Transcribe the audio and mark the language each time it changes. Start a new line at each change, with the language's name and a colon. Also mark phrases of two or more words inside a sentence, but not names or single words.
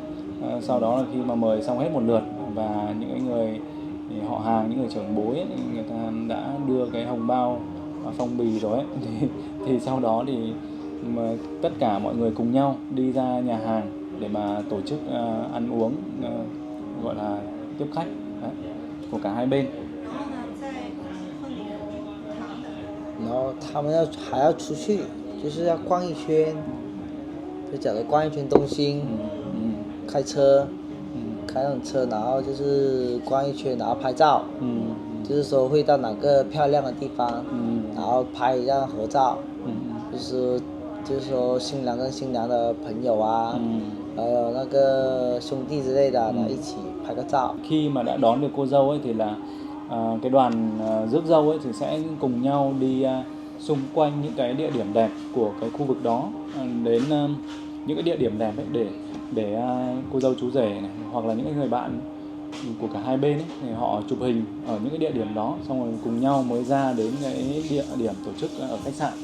Vietnamese: Sau đó là khi mà mời xong hết một lượt và những người họ hàng, những người trưởng bối ấy, người ta đã đưa cái hồng bao phong bì rồi ấy, thì sau đó thì mà tất cả mọi người cùng nhau đi ra nhà hàng để mà tổ chức ăn uống, gọi là tiếp khách đấy, của cả hai bên.
Chinese: 然后他们还要出去，就是要逛一圈，就假如逛一圈东兴，开车，开那种车，然后就是逛一圈，然后拍照，就是说会到哪个漂亮的地方，然后拍一张合照，就是说新郎跟新娘的朋友啊，还有那个兄弟之类的，然后一起拍个照。
Vietnamese: Khi mà đã đón được cô dâu ấy thì là cái đoàn rước dâu ấy thì sẽ cùng nhau đi xung quanh những cái địa điểm đẹp của cái khu vực đó, đến những cái địa điểm đẹp ấy để cô dâu chú rể này hoặc là những người bạn của cả hai bên ấy, thì họ chụp hình ở những cái địa điểm đó, xong rồi cùng nhau mới ra đến cái địa điểm tổ chức ở khách sạn.